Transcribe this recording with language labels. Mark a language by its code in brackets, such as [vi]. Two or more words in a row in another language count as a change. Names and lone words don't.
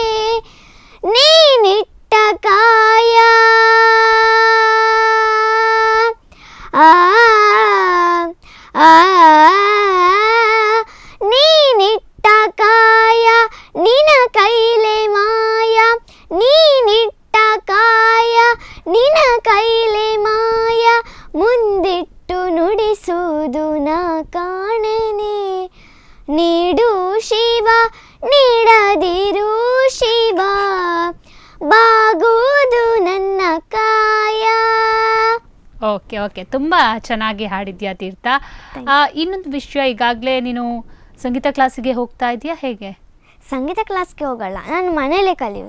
[kn] ನೀನಿಟ್ಟ ಕಾಯ ನೀನಿಟ್ಟ ಕಾಯ ನಿನ ಕೈಲೆ ಮಾಯ, ನೀನಿಟ್ಟ ಕಾಯ ನಿನ ಕೈಲೆ ಮಾಯ, ಮುಂದಿಟ್ಟು ನುಡಿಸುವುದು ನಾ ಕಾಣೆನೆ. ನೀಡು ಶಿವ ನೀಡದಿರು ಶಿವ, ಬಾಗುವುದು ನನ್ನ ಕಾಯ. [en] okay okay, [kn] ತುಂಬ ಚೆನ್ನಾಗಿ ಹಾಡಿದ್ಯಾ ತೀರ್ಥ. ಇನ್ನೊಂದು ವಿಷಯ, ಈಗಾಗಲೇ ನೀನು ಸಂಗೀತ ಕ್ಲಾಸಿಗೆ ಹೋಗ್ತಾ ಇದೆಯಾ ಹೇಗೆ? ಸಂಗೀತ ಕ್ಲಾಸ್ಗೆ ಹೋಗಲ್ಲ, ನಾನು ಮನೇಲೇ ಕಲಿಯೋದು.